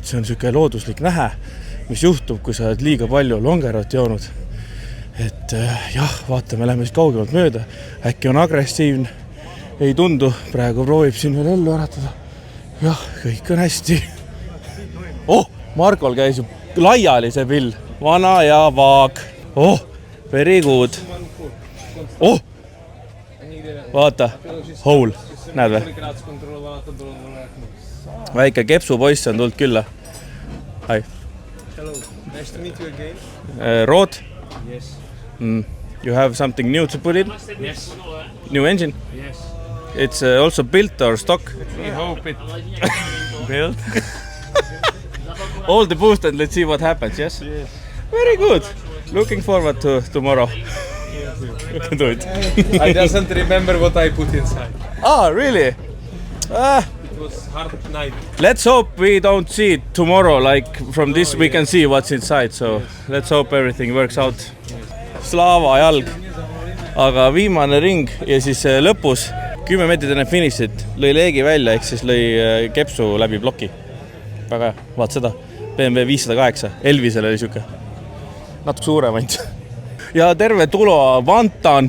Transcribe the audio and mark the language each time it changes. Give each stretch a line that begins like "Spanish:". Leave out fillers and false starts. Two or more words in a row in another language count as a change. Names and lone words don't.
Estonian: See on selline looduslik nähe, mis juhtub, kui sa oled liiga palju longerot joonud. Et jah, vaatame, lähme siis kaugemalt mööda. Äkki on agressiivne, ei tundu. Praegu proovib siin veel ellu äratada. Jah, kõik on hästi. Markol käis ju laiali see pill. Vana ja vaag.
English: Very good.
Estonian: Vaata, hole. Näed või? Väike kepsupoiss on tulnud külla.
English: Hi. Hello, nice to meet you again. Road? Yes. You have something new to put in? Yes. New engine? Yes. It's also built or stock? We hope it built. All the boost and let's see what happens, yes? Yes. Very good. Looking forward to tomorrow. You can do it. I doesn't remember what I put inside. Really? It was hard night. Let's hope we don't see it tomorrow. Like from this we can see what's inside. So let's hope everything works out.
Estonian: Slava jalg. Aga viimane ring ja siis lõpus 10 meetrit enne finišit lõi leegi välja, ehk siis lõi kepsu läbi ploki. Väga hea, vaat seda. BMW 508. Elvisel oli siuke. Natuke suurem ainult. Ja terve Tulo Vantan.